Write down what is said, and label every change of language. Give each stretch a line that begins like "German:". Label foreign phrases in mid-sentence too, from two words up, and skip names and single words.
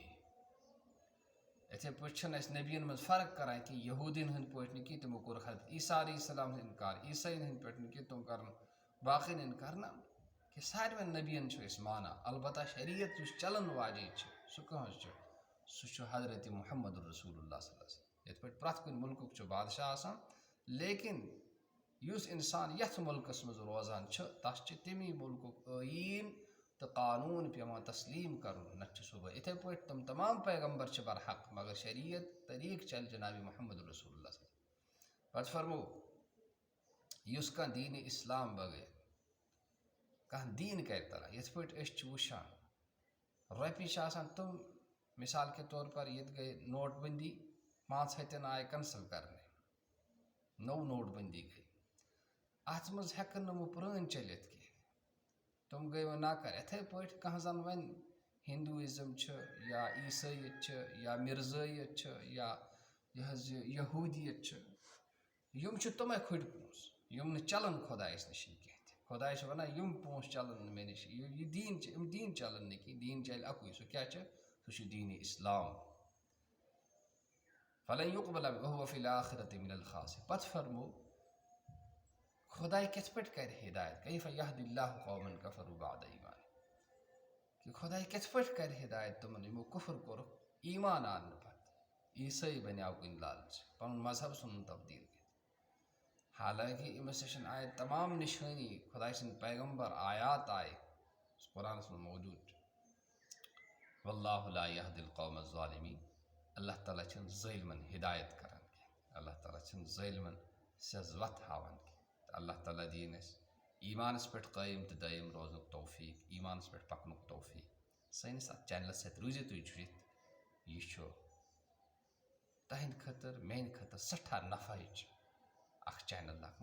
Kashmiri: یِتھے پٲٹھۍ چھِنہٕ أسۍ نبیَن منٛز فرق کران کہِ یہوٗدین ہٕنٛدۍ پٲٹھۍ نہٕ کینٛہہ تِمو کوٚر حضرت عیسیٰ علیہ السلام ہُنٛد اِنکار، عیسٲیَن ہٕنٛدۍ پٲٹھۍ نہٕ کینٛہہ تِم کرن باقین اِنکار. نہ کہِ سارنٕے نبیَن چھِ أسۍ مانان. البتہ شریعت یُس چلن واجیٚنۍ چھِ سُہ کٕہٕنٛز چھِ؟ سُہ چھُ حضرت محمد
Arabic: رسول اللہ صلی اللہ علیہ وسلم.
Kashmiri: یِتھ پٲٹھۍ پرٛٮ۪تھ کُنہِ مُلکُک چھُ بادشاہ آسان، لیکن یُس اِنسان یتھ مُلکس منٛز روزان چھُ تس چھِ تمی مُلکُک ٲییٖن تہٕ قانوٗن پیٚوان تسلیٖم کرُن، نتہٕ چھُ صُبح. یِتھے پٲٹھۍ تِم تمام پیغمبر چھِ برحق، مگر شریعت طریٖق چلہِ جناب محمد
Arabic: رسول اللہ صلی اللہ علیہ وسلم.
Kashmiri: پتہٕ فرمو یُس کانٛہہ دیٖنِ اسلام بغٲر کانٛہہ دیٖن کرِ تران. یِتھ پٲٹھۍ أسۍ چھِ وٕچھان رۄپیہِ چھِ آسان تِم
Urdu: مثال کے طور پر
Kashmiri: ییٚتہِ گٔے نوٹ بندی، 5 ہتٮ۪ن آیہِ کینسل کرنہٕ، نوٚو نوٹ بندی گٔے. اتھ منٛز ہٮ۪کن نہٕ وۄنۍ پرٛٲنۍ چلِتھ کینٛہہ، تِم گٔے وۄنۍ ناکار. یِتھے پٲٹھۍ کانٛہہ زن وۄنۍ ہندوٗازم چھُ یا عیٖسٲیت چھِ یا مِرزٲیت چھِ یا یہِ حظ یہِ یہوٗدیت چھِ، یِم چھِ تِمے کھٔٹۍ پونٛسہٕ یِم نہٕ چلان خۄدایس نِش کینٛہہ تہِ. خۄداے چھُ ونان یِم پونٛسہٕ چلن نہٕ مےٚ نِش، یہِ دیٖن چھِ یِم دیٖن چلن نہٕ کینٛہہ. دیٖن چلہِ اکُے، سُہ کیٛاہ چھُ؟ سُہ چھُ دیٖنِ اسلام.
Arabic: فلن يقبل وهو في الآخرة من الخاسرين.
Kashmiri: پتہٕ فرمو خۄداے کِتھ پٲٹھۍ کرِ ہدایت؟
Arabic: كيف يهدي الله قوما كفروا بعد إيمانهم.
Kashmiri: کہ خۄداے کِتھ پٲٹھۍ کرِ ہدایت تِمن یِمو کُفر کوٚرُکھ ایٖمان آنہٕ پتہٕ، عیٖسٲیی بنیٛاو کُنہِ لالچہِ، پنُن مذہب ژھُنُن تبدیٖل کٔرِتھ. حالانکہ أمِس نِش آیہِ تمام نِشٲنی، خۄداے سٕنٛدۍ پیغمبر آیات آیہِ قرآنس منٛز موجوٗد چھُ.
Arabic: واللہ لا يهدي القوم الظالمين.
Kashmiri: اللہ تعالیٰ چھِنہٕ ظٲلمن ہدایت کران کینٛہہ، اللہ تعالیٰ چھِنہٕ ظٲلمن سیٚز وتھ ہاوان کینٛہہ. تہٕ اللہ تعالیٰ دِیِن اَسہِ ایٖمانس پٮ۪ٹھ قٲیِم تہٕ دٲیِم روزنُک توفیٖق، ایٖمانس پٮ۪ٹھ پکنُک توفیٖق. سٲنِس اتھ چینلس سۭتۍ روٗزِو تُہۍ جُڑِتھ. یہِ چھُ تہنٛدِ خٲطرٕ میٛانہِ خٲطرٕ سٮ۪ٹھاہ نفعٕچ اکھ چینل اکھ.